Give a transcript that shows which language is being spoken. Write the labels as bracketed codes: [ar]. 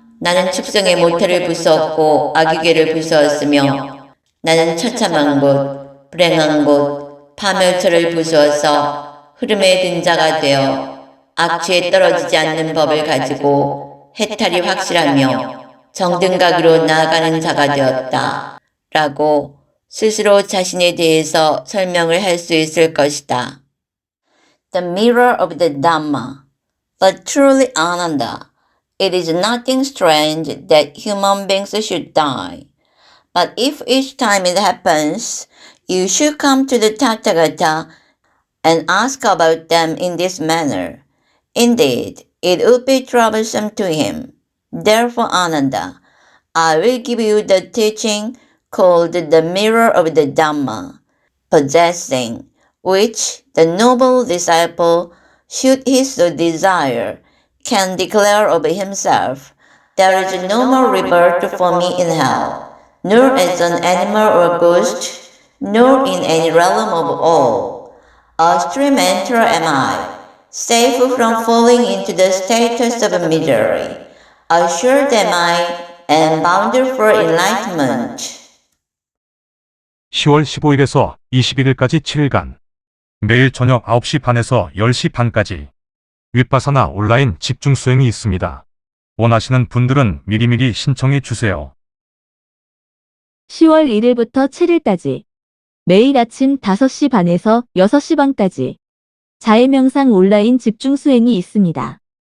[ko] 나는 축생의 모태를 부수었고 아기괴를 부수었으며 나는 처참한 곳, 불행한 곳, 파멸처를 부수어서 흐름에 든 자가 되어 악취에 떨어지지 않는 법을 가지고 해탈이 확실하며 정등각으로 나아가는 자가 되었다. 라고 스스로 자신에 대해서 설명을 할 수 있을 것이다. [en] The mirror of the Dhamma. But truly Ananda, it is nothing strange that human beings should die. But if each time it happens, you should come to the Tathagata and ask about them in this manner. Indeed, it would be troublesome to him. Therefore, Ananda, I will give you the teaching called the mirror of the Dhamma, possessing which the noble disciple, should he so desire, can declare of himself, there is no more rebirth for me in hell, nor as an animal or ghost, nor in any realm of all. A stream enterer am I, safe from falling into the status of misery. Assured am I, and bounded for enlightenment. [ko] 10월 15일에서 21일까지 7일간 매일 저녁 9시 반에서 10시 반까지 윗바사나 온라인 집중 수행이 있습니다. 원하시는 분들은 미리미리 신청해 주세요. 10월 1일부터 7일까지 매일 아침 5시 반에서 6시 반까지 자해명상 온라인 집중 수행이 있습니다.